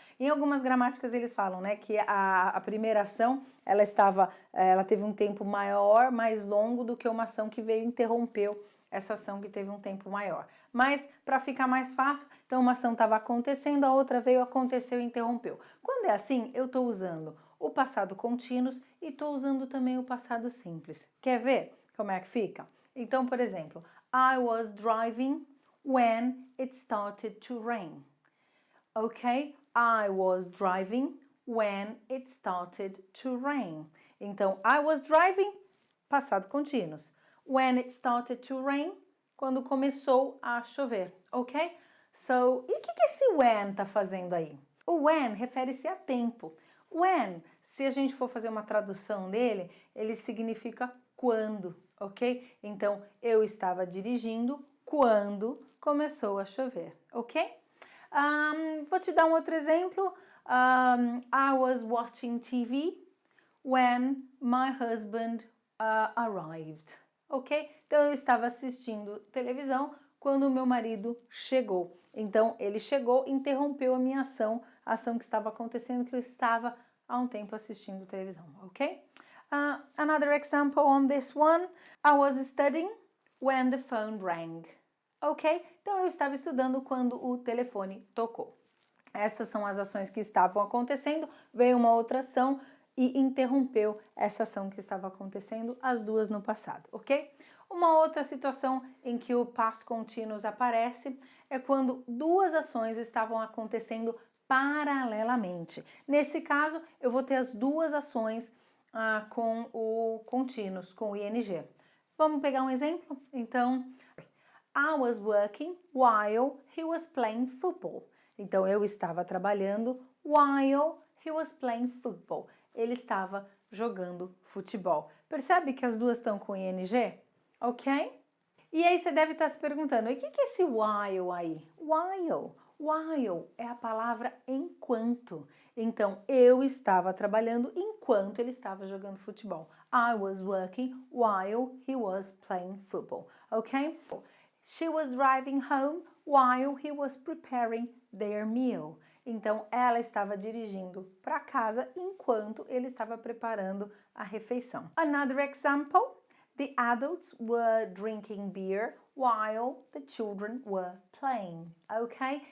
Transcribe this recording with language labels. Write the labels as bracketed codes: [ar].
[pt] Em algumas gramáticas eles falam, né, que a primeira ação, ela teve um tempo maior, mais longo do que uma ação que veio e interrompeu essa ação que teve um tempo maior. Mas, para ficar mais fácil, então uma ação estava acontecendo, a outra veio, aconteceu e interrompeu. Quando é assim, eu estou usando o passado contínuo e estou usando também o passado simples. Quer ver como é que fica? Então, por exemplo, [en] I was driving when it started to rain. Ok? I was driving when it started to rain. [pt] Então, [en] I was driving, [pt] passado contínuo. [en] When it started to rain, [pt] quando começou a chover, [en] ok? [pt] So, e o que esse when tá fazendo aí? O when refere-se a tempo. When, se a gente for fazer uma tradução dele, ele significa quando, ok? Então, eu estava dirigindo quando começou a chover, ok? Vou te dar um outro exemplo. [en] I was watching TV when my husband arrived. Ok? [pt] Então eu estava assistindo televisão quando o meu marido chegou. Então ele chegou, interrompeu a minha ação, a ação que estava acontecendo, que eu estava há um tempo assistindo televisão, ok? [en] Another example on this one, I was studying when the phone rang. Ok? [pt] Então eu estava estudando quando o telefone tocou. Essas são as ações que estavam acontecendo, veio uma outra ação e interrompeu essa ação que estava acontecendo, as duas no passado, ok? Uma outra situação em que o past continuous aparece é quando duas ações estavam acontecendo paralelamente. Nesse caso, eu vou ter as duas ações com o continuous, com o ing. Vamos pegar um exemplo? [en] Então, I was working while he was playing football. [pt] Então, eu estava trabalhando [en] while he was playing football. [pt] Ele estava jogando futebol. Percebe que as duas estão com ing? Ok? E aí você deve estar se perguntando, e o que é esse while aí? While é a palavra enquanto. Então, eu estava trabalhando enquanto ele estava jogando futebol. [en] I was working while he was playing football, ok? She was driving home while he was preparing their meal. [pt] Então, ela estava dirigindo para casa enquanto ele estava preparando a refeição. [en] Another example, the adults were drinking beer while the children were playing, ok?